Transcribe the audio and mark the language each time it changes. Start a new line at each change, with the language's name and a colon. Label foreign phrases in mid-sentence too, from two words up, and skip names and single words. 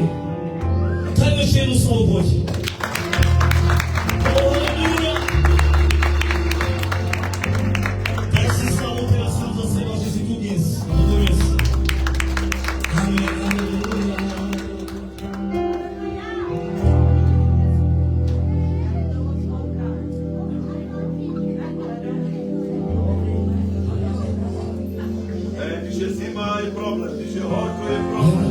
Slovak: Dajme ešte jednu slavu, poď. Halleluja. Daj si slavu teraz sám za seba, že si tu dnes, na toto mieste. Amen, halleluja. Že zima je problém, že horko je problém.